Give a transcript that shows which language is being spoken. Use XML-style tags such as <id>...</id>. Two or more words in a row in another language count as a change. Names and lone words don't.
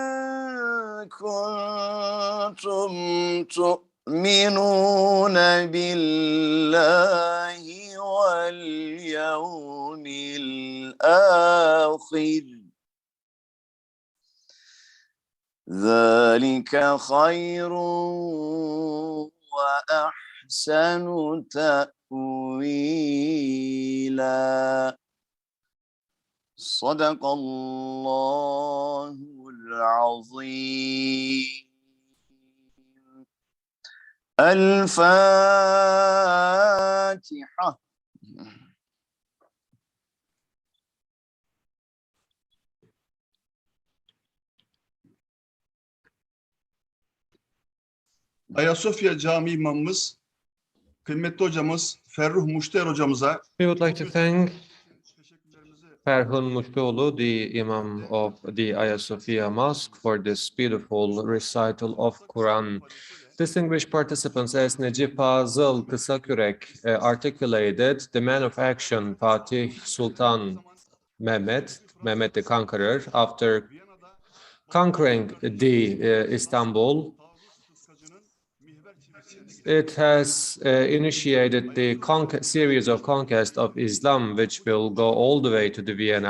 <ar>كنتم تؤمنون بالله واليوم الآخر ذلك خير وأحسن تأويلا. صدق الله العظيم. الفاتحة.</ar> <tr>Ayasofya Camii imamımız, kıymetli hocamız Ferruh Muşter hocamıza</tr> <en>We would like to thank Ferhun Muştuoğlu, the Imam of the Ayasofya Mosque, for this beautiful recital of Quran. Distinguished participants, as Necip Fazıl Kısakürek articulated, the man of action, Fatih Sultan Mehmet the Conqueror, after conquering the Istanbul, it has initiated the series of conquest of Islam, which will go all the way to the Vienna.</en>